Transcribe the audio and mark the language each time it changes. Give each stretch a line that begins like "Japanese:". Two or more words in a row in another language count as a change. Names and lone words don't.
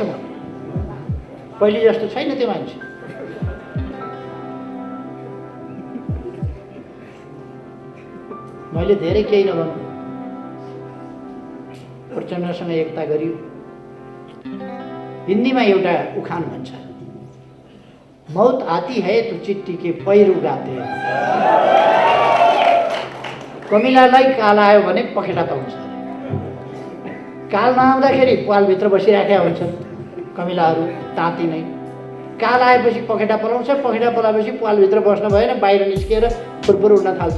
Nepali: पहिले जस्तो छैन त्यो मान्छे। मैले धेरै केही नभन्नु, प्रचण्डसँग एकता गरियो। हिन्दीमा एउटा उखान भन्छ,
Hindi: मौत आती है तो चिट्ठी के पैर उगाते।
Nepali: कमिलालाई काल आयो भने पखेटा पाउँछ। काल नआउँदाखेरि पालभित्र बसिराखेका हुन्छन् कमिलाहरू, ताती नै। काल आएपछि पखेटा पलाउँछ, पखेटा पलाएपछि पालभित्र बस्न भएन, बाहिर निस्किएर फुरफुर उड्न थाल्छ।